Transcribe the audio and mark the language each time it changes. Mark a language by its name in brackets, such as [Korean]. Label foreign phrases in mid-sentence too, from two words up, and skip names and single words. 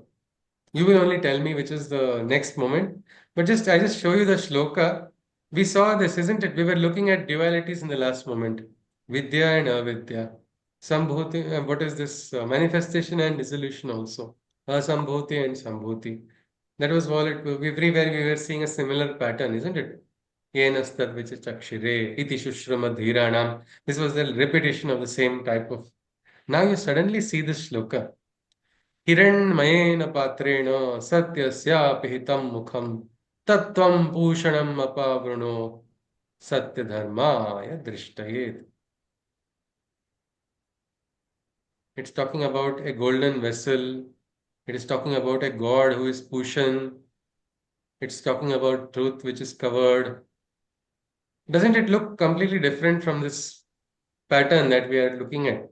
[English] You will only tell me which is the next moment, but just I just show you the shloka. We saw this, isn't it? We were looking at dualities in the last moment, vidya and avidya. Sambhuti, what is this? Manifestation and dissolution also. Asambhuti and sambhuti. That was all it. Everywhere we were seeing a similar pattern, isn't it? [Sanskrit] ये नस्तद् विचचक्षिरे, इति शुश्रुम धीराणाम्. [English] This was the repetition of the same type of. Now you suddenly see this shloka. [Sanskrit] हिरण्मयेन पात्रेण सत्यस्यापि हितं मुखं तत्त्वं पूषणम् अपावृणो सत्यधर्माय दृष्टयेत्. [English] It's talking about a golden vessel. It is talking about a God who is Pushan. It's talking about truth which is covered. Doesn't it look completely different from this pattern that we are looking at?